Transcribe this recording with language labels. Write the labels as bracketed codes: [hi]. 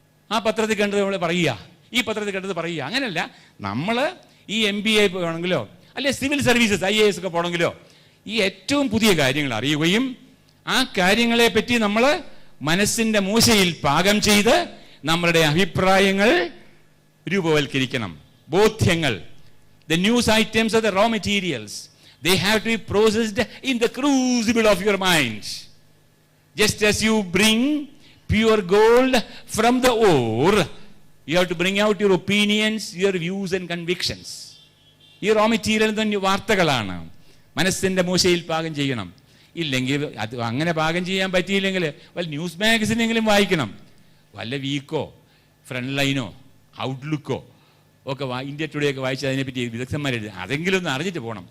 [ml] ആ പത്രത്തിൽ കണ്ടത് നമ്മൾ പറയുക, ഈ പത്രത്തിൽ കണ്ടത് പറയുക. അങ്ങനെയല്ല, നമ്മൾ ഈ MBA പോകണമെങ്കിലോ അല്ലെ സിവിൽ സർവീസസ് IAS ഒക്കെ പോകണമെങ്കിലോ ഈ ഏറ്റവും പുതിയ കാര്യങ്ങൾ അറിയുകയും ആ കാര്യങ്ങളെ പറ്റി നമ്മൾ മനസ്സിന്റെ മൂശയിൽ പാകം ചെയ്ത് നമ്മളുടെ അഭിപ്രായങ്ങൾ രൂപവൽക്കരിക്കണം. [en] ബോധ്യങ്ങൾ, the news items are the raw materials. They have to be processed in the crucible of your mind. Just as you bring pure gold from the ore, you have to bring out your opinions, your views and convictions. [ml] ഈ raw material തന്നെ വാർത്തകളാണ്. മനസ്സിന്റെ മൂശയിൽ പാകം ചെയ്യണം. ഇല്ലെങ്കിൽ അത് അങ്ങനെ പാകം ചെയ്യാൻ പറ്റിയില്ലെങ്കിൽ വല്ല ന്യൂസ് മാഗസിനെങ്കിലും വായിക്കണം. വല്ല വീക്കോ ഫ്രണ്ട് ലൈനോ ഔട്ട്ലുക്കോ ഒക്കെ ഇന്ത്യ ടുഡേ ഒക്കെ വായിച്ച് അതിനെപ്പറ്റി വിദഗ്ധന്മാർ എഴുതി അതെങ്കിലും ഒന്ന് അറിഞ്ഞിട്ട് പോകണം.